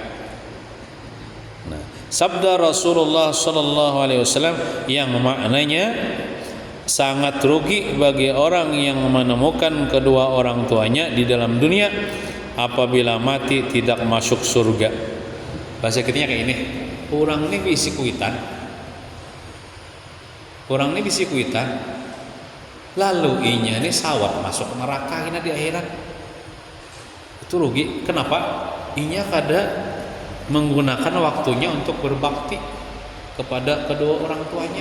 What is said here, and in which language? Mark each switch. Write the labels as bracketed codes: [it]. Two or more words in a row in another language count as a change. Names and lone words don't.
[id] Nah, sabda Rasulullah [ar] sallallahu alaihi wasallam [id] yang maknanya sangat rugi bagi orang yang menemukan kedua orang tuanya di dalam dunia apabila mati tidak masuk surga. [bjn] Bahasa kitanya kayak ini, orang ini bisi kuitan, lalu inya ini sawat masuk neraka ini di akhirat. [id] Itu rugi. Kenapa? [bjn] Inya kada [id] menggunakan waktunya untuk berbakti kepada kedua orang tuanya.